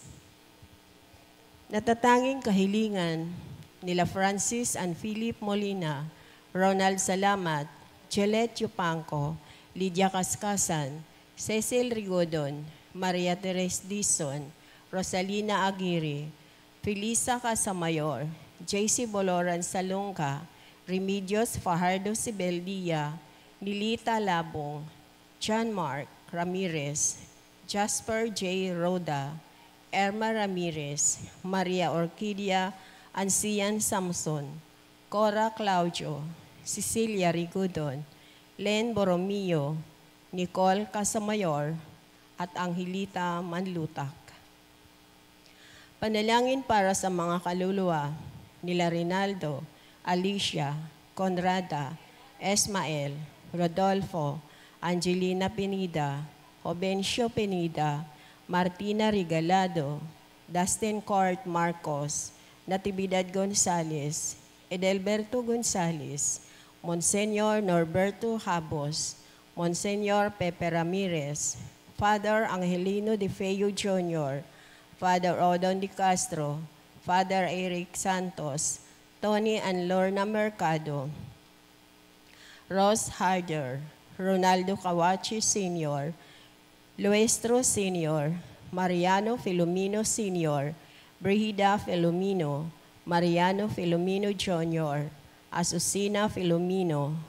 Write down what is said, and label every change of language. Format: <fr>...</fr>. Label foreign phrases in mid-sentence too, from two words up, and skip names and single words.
<tl>Natatanging kahilingan nila Francis and Philip Molina, Ronald Salamat, Jelet Yupanco, Lydia Cascasan, Cecil Rigodon, Maria Teres Dizon, Rosalina Aguirre, Felisa Casamayor, JC Boloran Salonga, Remedios Fajardo Sibeldia, Nilita Labong, John Mark Ramirez, Jasper J. Roda, Erma Ramirez, Maria Orquídea Ancian Samson, Cora Claudio, Cecilia Rigudon, Len Borromeo, Nicole Casamayor, at Angelita Manlutak. Panalangin para sa mga kaluluwa nila Rinaldo, Alicia, Conrada, Esmael, Rodolfo, Angelina Pinida, Jovencio Pinida, Martina Regalado, Dustin Court Marcos, Natividad Gonzales, Edelberto Gonzales, Monsenyor Norberto Habos, Monsenyor Pepe Ramirez, Father Angelino De Feo Jr., Father Odon Di Castro, Father Eric Santos, Tony and Lorna Mercado, Ross Harder, Ronaldo Kawachi Sr., Luestro Sr., Mariano Filomeno Sr., Brigida Filomeno, Mariano Filomeno Jr., Asusina Filomeno,</tl>